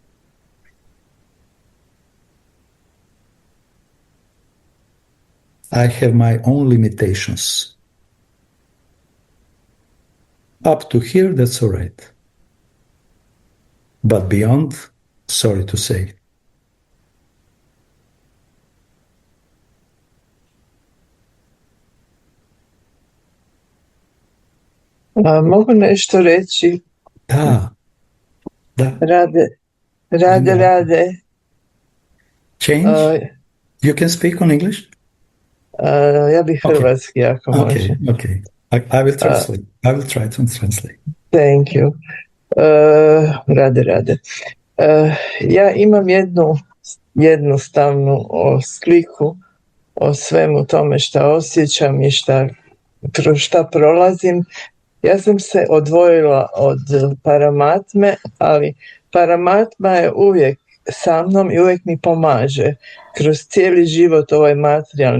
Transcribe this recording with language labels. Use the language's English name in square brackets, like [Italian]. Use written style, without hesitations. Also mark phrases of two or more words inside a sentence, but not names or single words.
[English] I have my own limitations. Up to here, that's all right. But beyond, sorry to say. [Croatian] Mogu nešto reći? Da. Rade. [English] Change? You can speak on English? [Croatian] Ja bih hrvatski, ako može. [English] Okay. I will translate. I will try to translate. Thank you. [Croatian] Rade. Ja imam jednu jednostavnu sliku o svemu tome šta osjećam i kroz šta prolazim. Ja sam se odvojila od Paramatme, ali Paramatma je uvijek sa mnom i uvijek mi pomaže kroz cijeli život ovaj materijalni.